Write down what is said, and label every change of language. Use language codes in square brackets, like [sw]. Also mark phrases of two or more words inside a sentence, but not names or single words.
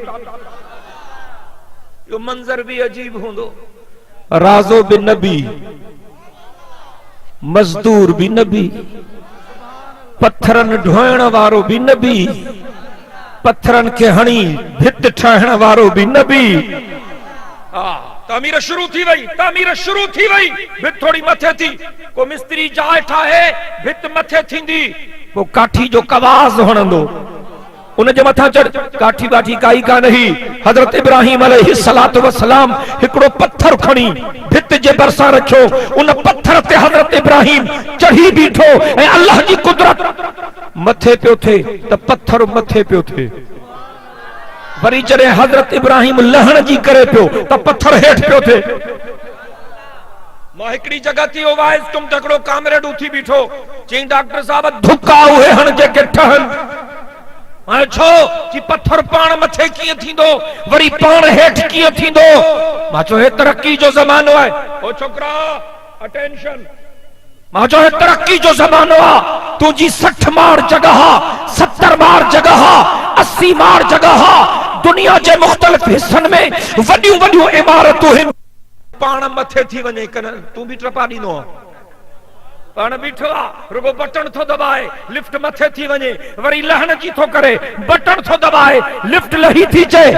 [sd] यो मंज़र भी अजीब हूंदो, राज़ो भी नबी, मज़दूर भी नबी, पत्थरनि ढोइण वारो भी नबी, पत्थरनि खे हणी भित ठाहिण वारो भी नबी। तामीर शुरू थी वई, तामीर शुरू थी वई, भित थोड़ी मथे थी, को मिस्त्री जाइ ठाहे, भित मथे थींदी, वो काठी जो कवाज़ हणंदो, उन जे मथा चढ़, काठी बाठी काई का नहीं। हजरत इब्राहिम [ar] عليه الصلاة والسلام [sd] हिकड़ो पत्थर खणी भित जे भरसा रखियो, उन पत्थर ते हजरत इब्राहिम चढ़ी बीठो ऐं अल्लाह जी कुदरत मथे पियो थे त पत्थर मथे पियो थे। वरी जॾहिं हजरत इब्राहिम लहण जी करे पियो त पत्थर हेठ पियो थे। मां हिकड़ी जगह थी ओ वाइस तुम तकड़ो कामरेड उथी बीठो, चई डॉक्टर साहब धुका उहे हण जेके ठहन। हाणे छो कि पत्थर पाण मथे कीअं थींदो, वरी पाण हेठ कीअं थींदो? मां चयो हे तरक्की जो ज़मानो आहे। ओ छोकरा अटेंशन, मां चयो हे तरक्की जो ज़मानो आहे। तुंहिंजी 60 मार जगह, 70 मार जगह, 80 मार जगह, दुनिया जे मुख़्तलिफ़ हिस्सनि में वॾियूं वॾियूं इमारतूं आहिनि, पाण मथे थी वञे कन तूं बि टपा ॾींदो आहे। पाण बीठो आहे, रुगो बटन थो दबाए, लिफ्ट मथे थी वञे, वरी लहण जी थो करे, बटन थो दबाए, लिफ्ट लही थी चए।